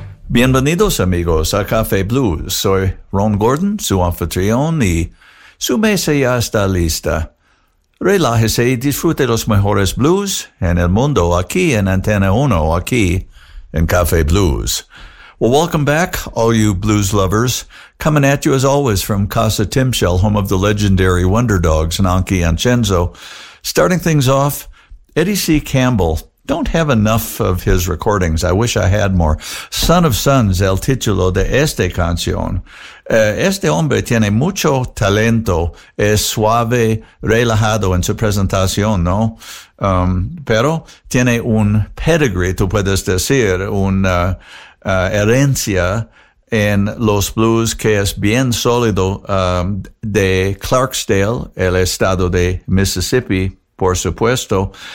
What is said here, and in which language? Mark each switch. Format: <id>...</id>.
<es>Bienvenidos amigos a Café Blues. Soy Ron Gordon, su anfitrión, y su mesa ya está lista. Relájese y disfrute los mejores blues en el mundo aquí en Antena 1, aquí en Café Blues.</es> <en>Well, welcome back, all you blues lovers. Coming at you as always from Casa Timshell, home of the legendary Wonder Dogs, Nonky and Chenzo. Starting things off, Eddie C. Campbell. Don't have enough of his recordings. I wish I had more.</en> <es>Son of Sons, el título de esta canción. Este hombre tiene mucho talento. Es suave, relajado en su presentación, ¿no? Pero tiene un pedigree, tú puedes decir, una herencia en los blues que es bien sólido de Clarksdale, el estado de Mississippi, por supuesto.</es>